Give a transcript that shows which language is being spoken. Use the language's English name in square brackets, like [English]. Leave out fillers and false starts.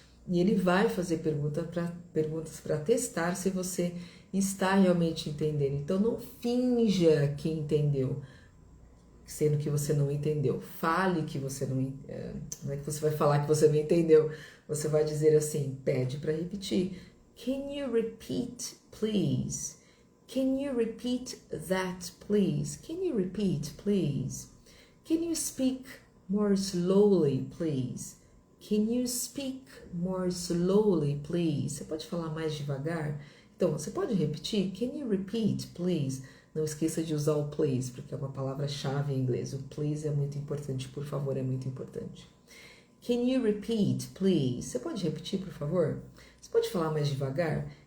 [Portuguese] E ele vai fazer perguntas para testar se você está realmente entendendo. Então, não finja que entendeu, sendo que você não entendeu. Fale que você não... Não é que você vai falar que você não entendeu. Você vai dizer assim, pede para repetir. [English] Can you repeat, please? Can you repeat that, please? Can you repeat, please? Can you speak more slowly, please? Can you speak more slowly, please? [Portuguese] Você pode falar mais devagar? Então, você pode repetir? [English] Can you repeat, please? [Portuguese] Não esqueça de usar o please, porque é uma palavra-chave em inglês. O please é muito importante, por favor, é muito importante. [English] Can you repeat, please? [Portuguese] Você pode repetir, por favor? Você pode falar mais devagar?